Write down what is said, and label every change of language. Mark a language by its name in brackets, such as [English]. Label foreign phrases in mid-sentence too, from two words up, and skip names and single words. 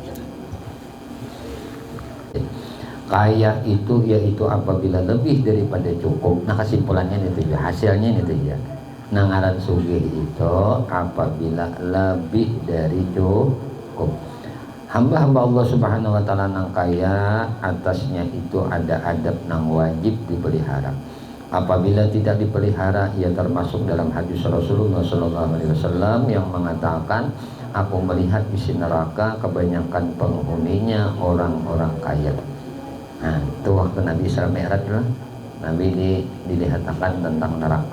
[Indonesian] kaya itu yaitu apabila lebih daripada cukup nah kesimpulannya itu ya hasilnya itu ya nah ngaran sugih itu apabila lebih dari cukup hamba-hamba Allah [Arabic] سبحانه وتعالى [Indonesian] nang kaya atasnya itu ada adab nang wajib dipelihara apabila tidak dipelihara ia termasuk dalam hadis Rasulullah SAW yang mengatakan aku melihat isi neraka kebanyakan penghuninya orang-orang kaya. Nah itu waktu Nabi Isra Mi'raj lah Nabi dilihatkan tentang neraka.